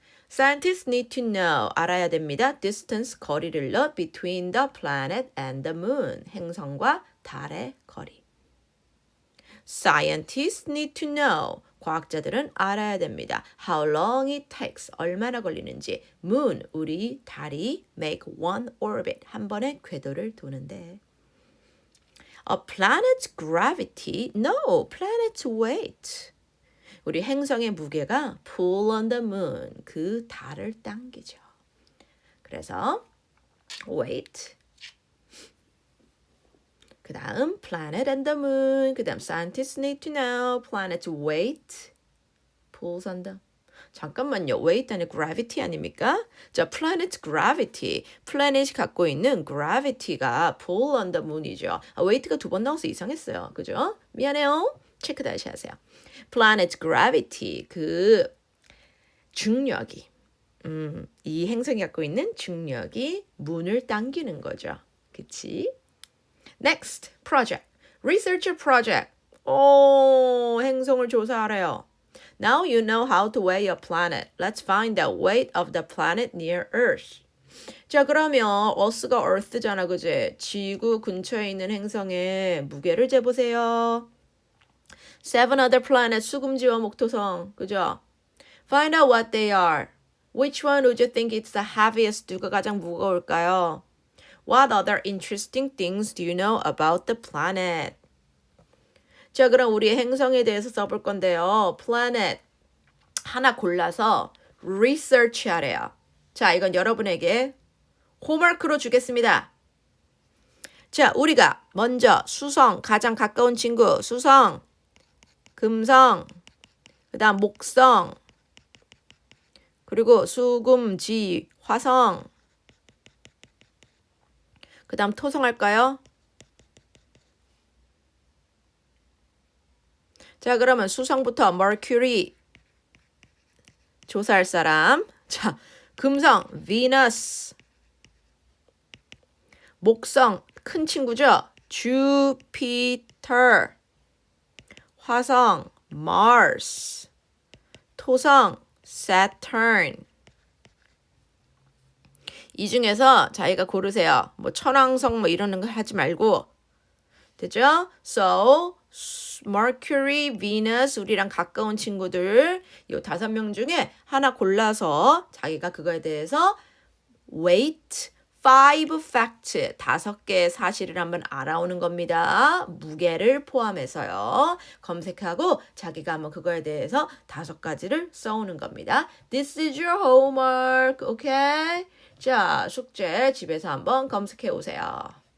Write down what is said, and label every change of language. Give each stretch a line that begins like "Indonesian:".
English: Scientists need to know,
Korean: 알아야 됩니다.
English: distance,
Korean: 거리를요,
English: between the planet and the moon,
Korean: 행성과 달의 거리.
English: Scientists need to know,
Korean: 과학자들은 알아야 됩니다.
English: How long it takes,
Korean: 얼마나 걸리는지. Moon, 우리 달이
English: make one orbit,
Korean: 한 번의 궤도를 도는데.
English: A planet's gravity, no, planet's weight.
Korean: 우리 행성의 무게가
English: pull on the moon,
Korean: 그 달을 당기죠.
English: 그래서 weight, 그 다음 planet and the moon, 그 다음 scientists need to know, planet's weight pulls on the.
Korean: 잠깐만요. weight 아니 gravity 아닙니까?
English: 자, planet's gravity, planet이 갖고 있는 gravity가 pull on the moon이죠.
Korean: weight가 두 번 나와서 이상했어요. 그죠? 미안해요. 체크 다시 하세요. planet's gravity, 그 중력이, 이 행성이 갖고 있는 중력이 문을 당기는 거죠.
English: 그치? Next, project. Researcher project.
Korean: 행성을 조사하래요.
English: Now you know how to weigh a planet. Let's find the weight of the planet near Earth.
Korean: 자, 그러면 Earth가 Earth잖아, 그지? 지구 근처에 있는 행성의 무게를 재보세요.
English: 7 other planets,
Korean: 수금지와 목토성, 그죠?
English: Find out what they are. Which one would you think is the heaviest?
Korean: 누가 가장 무거울까요?
English: What other interesting things do you know about the planet?
Korean: 자, 그럼 우리 행성에 대해서 써볼 건데요. planet 하나 골라서 research 하래요. 자, 이건 여러분에게 홈워크로 주겠습니다. 자, 우리가 먼저 수성, 가장 가까운 친구, 수성, 금성, 그 다음 목성, 그리고 수금지, 화성, 그 다음 토성 할까요? 자, 그러면 수성부터 Mercury 조사할 사람. 자, 금성 Venus, 목성 큰 친구죠? Jupiter, 화성 Mars, 토성 Saturn. 이 중에서 자기가 고르세요. 뭐 천왕성 뭐 이러는 거 하지 말고. 되죠? So, Mercury, Venus, 우리랑 가까운 친구들 이 5명 중에 하나 골라서 자기가 그거에 대해서 weight
English: 5 facts,
Korean: 5개의 사실을 한번 알아오는 겁니다. 무게를 포함해서요. 검색하고 자기가 한번 그거에 대해서 5가지를 써오는 겁니다.
English: This is your homework, okay?
Korean: 자, 숙제 집에서 한번 검색해 오세요.